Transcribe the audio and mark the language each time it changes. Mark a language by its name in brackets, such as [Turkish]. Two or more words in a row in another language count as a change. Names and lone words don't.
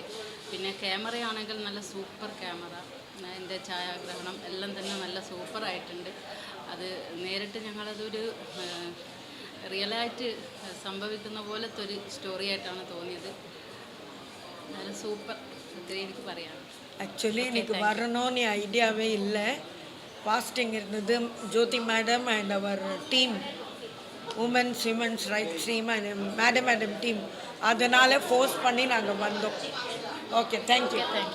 [Malayalam] പിന്നെ ക്യാമറയാണെങ്കിൽ നല്ല സൂപ്പർ ക്യാമറ, അതിൻ്റെ ഛായാഗ്രഹണം എല്ലാം തന്നെ നല്ല സൂപ്പറായിട്ടുണ്ട്. അത് നേരിട്ട് ഞങ്ങളതൊരു റിയലായിട്ട് സംഭവിക്കുന്ന പോലത്തെ ഒരു സ്റ്റോറി ആയിട്ടാണ് തോന്നിയത്. നല്ല സൂപ്പർ. ഇത്രയും എനിക്ക് പറയാം. [Tamil] ஆக்சுவலி எனக்கு வரணும்னு ஐடியாவே இல்லை. பாஸ்டிங் இருந்தது. [English] Jothi madam and [Tamil] அவர் [English] team women's rights team and madam team [Tamil] அதனால் ஃபோர்ஸ் பண்ணி நாங்கள் வந்தோம். [English] okay, thank you.